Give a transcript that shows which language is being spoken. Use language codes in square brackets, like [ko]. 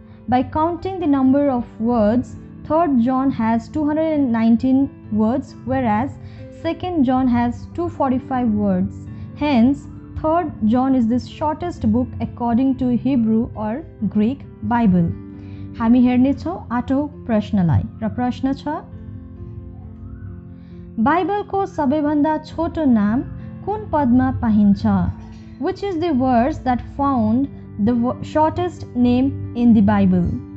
[en] By counting the number of words, 3rd John has 219 words, whereas 2nd John has 245 words. Hence, 3rd John is the shortest book according to Hebrew or Greek Bible. [ne] हामी हेर्नेछौँ आठौं प्रश्नलाई र प्रश्न छ बाइबलको सबैभन्दा छोटो नाम कुन पदमा पाइन्छ? [en] Which is the verse that found the shortest name in the Bible?